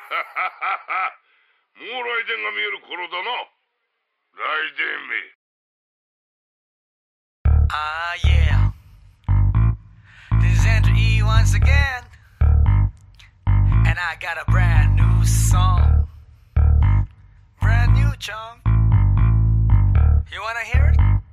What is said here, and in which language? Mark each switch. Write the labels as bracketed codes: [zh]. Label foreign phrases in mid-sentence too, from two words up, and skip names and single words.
[ja] もう来電が見える頃だな。来電め。 [en] Ah, yeah. This is Andrew E once again. And I got a brand new song. Brand new, chong. You wanna hear it?